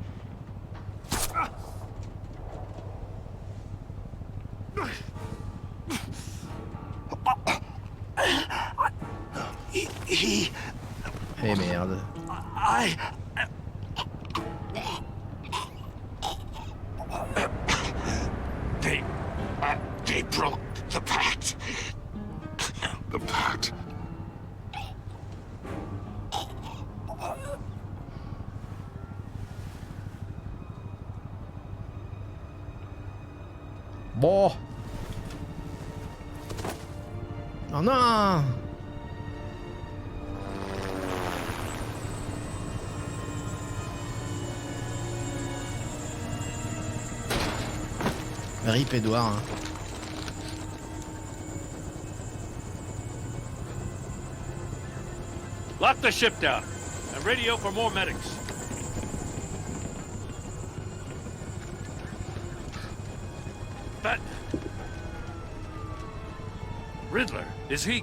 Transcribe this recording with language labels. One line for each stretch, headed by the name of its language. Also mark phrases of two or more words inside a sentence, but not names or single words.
English: He...
French: Eh merde.
English: They broke the pact. The pact? Bon.
French: Oh non.
English: Rip Edouard. Hein. Lock the ship down and radio for more medics. But Riddler, is he?